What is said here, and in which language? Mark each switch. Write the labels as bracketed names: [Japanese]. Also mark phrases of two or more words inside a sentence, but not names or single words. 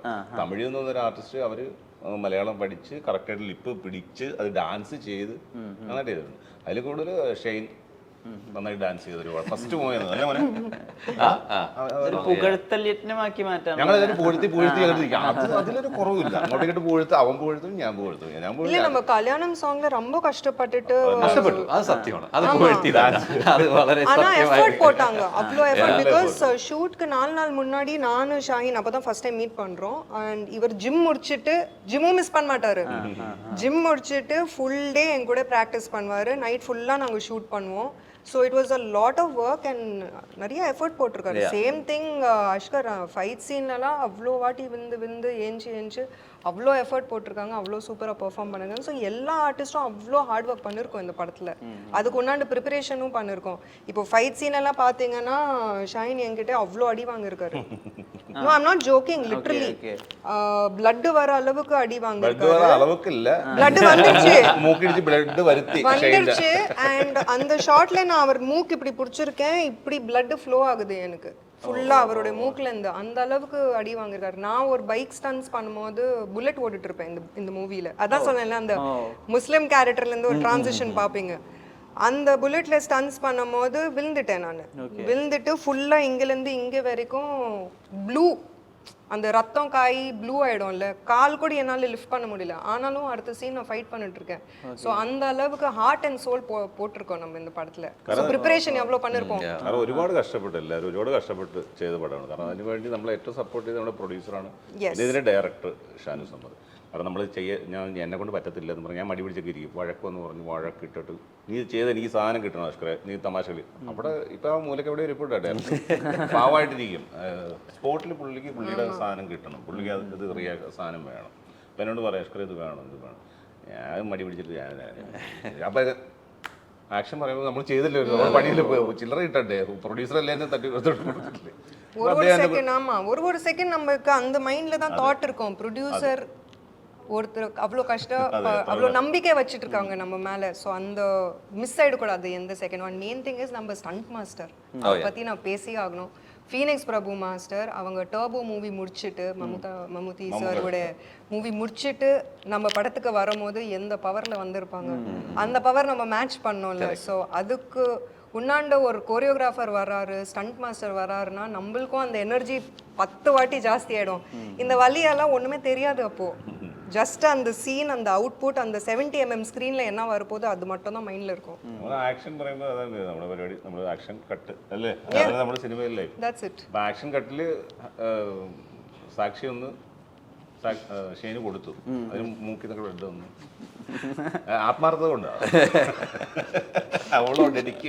[Malayalam] തമിഴിൽ നിന്ന് വന്നൊരു ആർട്ടിസ്റ്റ് അവര് മലയാളം പഠിച്ച് കറക്റ്റായിട്ട് ലിപ്പ് പിടിച്ച് അത് ഡാൻസ് ചെയ്ത് നന്നായിട്ട് ചെയ്തിട്ടുണ്ട്. അതിൽ കൂടുതൽ ഷെയ്ൻ നന്നായി ഡാൻസ് ചെയ്ത് ഒരുപാട് ഫസ്റ്റ് പോയത് അല്ലേ മോനെ? പുകഴ്ത്തല്യജ്ഞമാക്കി മാറ്റാൻ ഞങ്ങൾ പുകഴ്ത്തി അതിലൊരു കുറവില്ല. അങ്ങോട്ടേക്കിട്ട് പുകഴ്ത്ത്, അവൻ പുകഴ്ത്തും, ഞാൻ പുകഴ്ത്തും. ഞാൻ [Tamil] இல்ல நம்ம கல்யாணம் சாங்ல ரொம்ப கஷ்டப்பட்டுட்டு [Malayalam] കഷ്ടപ്പെട്ടു, അത് സത്യമാണ്. അത് പുകഴ്ത്തിയതാണ്, അത് വളരെ [Tamil] ஆனா எஃபோர்ட் போட்டாங்க, அவ்வளோ எஃபோர்ட். பிகாஸ் ஷூட்க்கு 4 நாள் முன்னாடி நானும் ஷாஹின் அப்பதான் [English] first time [Tamil] மீட் பண்றோம். அண்ட் இவர் ஜிம் முடிச்சிட்டு, ஜிம்மும் மிஸ் பண்ண மாட்டாரு, ஜிம் முடிச்சிட்டு [English] full day [Tamil] என் கூட ப்ராக்டிஸ் பண்ணுவாரு. நைட் ஃபுல்லா நாங்க ஷூட் பண்ணுவோம். [English] so it was a lot of work and [Tamil] நிறைய எஃபர்ட் போட்டிருக்காரு. [English] same thing [Tamil] அஷ்கர் ஃபைட் சீன்லலாம் அவ்வளோ வாட்டி விந்து ஏஞ்சி அவ்வளோ எஃபர்ட் போட்டிருக்காங்க, அவ்வளோ சூப்பராக பெர்ஃபார்ம் பண்ணிருக்காங்க. ஸோ எல்லா ஆர்டிஸ்ட்டும் அவ்வளோ [English] hard work [Tamil] பண்ணியிருக்கோம் இந்த படத்தில். அதுக்கு உண்டாண்டு ப்ரிப்பரேஷனும் பண்ணியிருக்கோம். இப்போ [English] fight scene [Tamil] எல்லாம் பார்த்தீங்கன்னா ஷைன் என்கிட்ட அவ்வளோ அடி வாங்கியிருக்காரு. [English] No, I'm not joking, literally blood [Tamil] வர அளவுக்கு அடி வாங்கியிருக்காரு. அளவுக்கு இல்ல, பிளட் வந்துருச்சு, மூக்கிடிச்சு பிளட் வந்துருச்சு. அண்ட் அந்த ஷாட்ல நான் அவர் மூக்கு இப்படி பிடிச்சிருக்கேன், இப்படி [English] blood flow [Tamil] ஆகுது எனக்கு ஃபுல்லா அவருடைய மூக்குல இருந்து. அந்த அளவுக்கு அடி வாங்கியிருக்காரு. நான் ஒரு [English] bike stunts [Tamil] பண்ணும்போது புல்லட் ஓடிட்டு இருப்பேன் இந்த மூவில. அதான் சொன்னேன்ல, அந்த முஸ்லிம் கேரக்டர்ல இருந்து ஒரு டிரான்சிஷன் பாப்பீங்க. அந்த புல்லட்ல ஸ்டன்ஸ் பண்ணும்போது விழுந்துட்டேன் நான். விழுந்துட்டு ஃபுல்லா இங்கிலிருந்து இங்க வரைக்கும் ப்ளூ, அந்த ரத்தம் காய் ப்ளூ ஆயிடும்ல, கால் கூட என்னால் லிஃப்ட் பண்ண முடியல. ஆனாலும் அடுத்த சீன் நான் ஃபைட் பண்ணிட்டு இருக்கேன். ஸோ அந்த அளவுக்கு [English] heart and soul [Tamil] போட்டிருக்கோம் நம்ம இந்த படத்துல. ப்ரிப்பரேஷன் எவ்வளோ பண்ணிருப்போம். [Malayalam] കാരണം ഒരുപാട് കഷ്ടപ്പെട്ടു, എല്ലാവരും ഒരുപാട് കഷ്ടപ്പെട്ട് ചെയ്ത പടമാണ്. കാരണം അതിനുവേണ്ടി നമ്മളെ ഏറ്റവും സപ്പോർട്ട് ചെയ്ത് നമ്മുടെ പ്രൊഡ്യൂസറാണ്, ഇതിന്റെ ഡയറക്ടർ ഷാനു സമ്മദ്. കാരണം നമ്മൾ എന്നെ കൊണ്ട് പറ്റത്തില്ല എന്ന് പറഞ്ഞാൽ ഞാൻ മടി പിടിച്ചൊക്കെ ഇരിക്കും. വഴക്കെന്ന് പറഞ്ഞ് വഴക്കിട്ടിട്ട് നീ ചെയ്ത് എനിക്ക് സാധനം കിട്ടണം അഷ്കറെ, നീ തമാശകളി. അവിടെ ഇപ്പം ആ മൂലക്ക് എവിടെ റിപ്പോർട്ടാട്ടെ പാവമായിട്ടിരിക്കും. സ്പോട്ടിൽ പുള്ളിയുടെ സാധനം കിട്ടണം, പുള്ളിക്ക് ഇത് സാധനം വേണം. അപ്പം എന്നോട് പറയാം അഷ്കറെ ഇത് വേണം, ഇത് വേണം. ഞാൻ മടി പിടിച്ചിട്ട് ഞാൻ അപ്പം ആക്ഷൻ പറയുമ്പോൾ നമ്മൾ ചെയ്തില്ലേ, നമ്മൾ പണിയിൽ ചില്ലറ കിട്ടണ്ടേ, പ്രൊഡ്യൂസർ അല്ലേ തട്ടി കൊടുത്തിട്ടില്ലേ. [Tamil] ஒரு செகண்ட் நமக்கு அந்த மைண்ட்ல தான் தாட் இருக்கும். ப்ரொடியூசர் ஒருத்தர் அவ்வளோ அவ்வளோ நம்பிக்கை வச்சுட்டு இருக்காங்க நம்ம மேலே. ஸோ அந்த மிஸ் ஆகிடக்கூடாது எந்த செகண்ட். [English] one main thing is [Tamil] நம்ம [English] stunt master, [Tamil] அதை பற்றி நான் பேசியே ஆகணும். ஃபீனிக்ஸ் பிரபு மாஸ்டர் அவங்க டர்போ மூவி முடிச்சுட்டு, மம்முதி சாரோட மூவி முடிச்சுட்டு நம்ம படத்துக்கு வரும்போது எந்த பவரில் வந்திருப்பாங்க, அந்த பவர் நம்ம மேட்ச் பண்ணோம்ல. ஸோ அதுக்கு உன்னாண்ட ஒரு கோரியோகிராஃபர் வர்றாரு, [English] stunt master [Tamil] வர்றாருன்னா நம்மளுக்கும் அந்த எனர்ஜி 10 வாட்டி ஜாஸ்தி ஆகிடும். இந்த வழியெல்லாம் ஒன்றுமே தெரியாது அப்போது. ஜஸ்ட் அந்த சீன், அந்த அவுட்புட், அந்த 70mm ஸ்க்ரீனில் என்ன வரப்போதோ அது மட்டும் தான் மைண்டில் இருக்கும். [Malayalam] ആക്ഷൻ പറയുമ്പോൾ അതാണ് നമ്മുടെ പരിപാടി, നമ്മൾ [English] action cut [Malayalam] അല്ലേ, നമ്മുടെ സിനിമയിലെ [English] That's it. [Malayalam] അപ്പം ആക്ഷൻ കട്ടിൽ സാക്ഷി ഒന്ന് ഷെയ്ന് കൊടുത്തു, അതിന് മൂക്കിൽ നിന്നൊക്കെ ബ്ലഡ് വന്നു. ആത്മാർത്ഥത കൊണ്ടാണ് അവളോട് എനിക്ക്